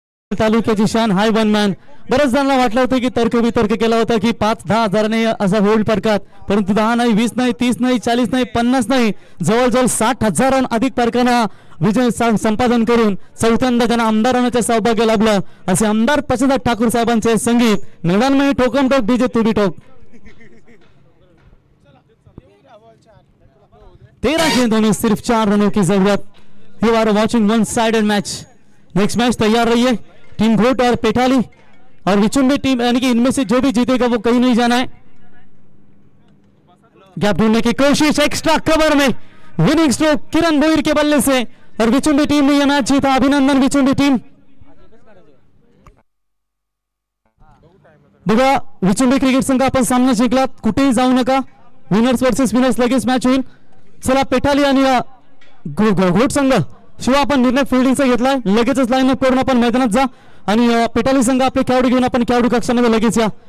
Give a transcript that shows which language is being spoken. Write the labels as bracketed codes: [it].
[mr] तालुक्याची शान हाय one man. बरेच जणांना वाटलं होतं की तर्क केला होता की 5-10 हजाराने असा होल्ड फरकात, परंतु 10 नाही, 20 नाही, 30 नाही, 40 नाही, 50 नाही, जवळजवळ 60,000 अधिक फरकांना विजय संपादन करून चौथ्यांदा त्यांना आमदार होण्याचे सौभाग्य लाभलं, असे आमदार प्रसाद ठाकूर साहेबांचे संगीत। [hi] मैदान में ठोकम ठोक डीजे तू भी ठोक। 13 गेंदों में सिर्फ 4 रनों की जरूरत। [en] You are watching one sided match. [hi] Next match तैयार रहिए, टीम घोट और पेटाली और विचुंबी टीम, यानी कि इनमें से जो भी जीतेगा वो कहीं नहीं जाना है। गैप ढूंढने की कोशिश, एक्स्ट्रा कवर में विनिंग स्ट्रोक किरण भोईर के बल्ले से और विचुंबी टीम ने यह मैच जीता। [mr] अभिनंदन विचुंबी टीम। बघा विचुंबी क्रिकेट संघ आपण सामना जिंकलात, कुठेही जाऊ नका, विनर्स वर्सेस विनर्स लगेच मॅच होईल। चला पेटाली आणि घोट संघ शिवाय आपण निर्णय फिल्डिंगचा घेतलाय, लगेचच लाईनअप करून आपण मैदानात जा आणि पेटाली संघ आपले खेळाडू घेऊन आपण खेळाडू कक्षामध्ये लगेच या।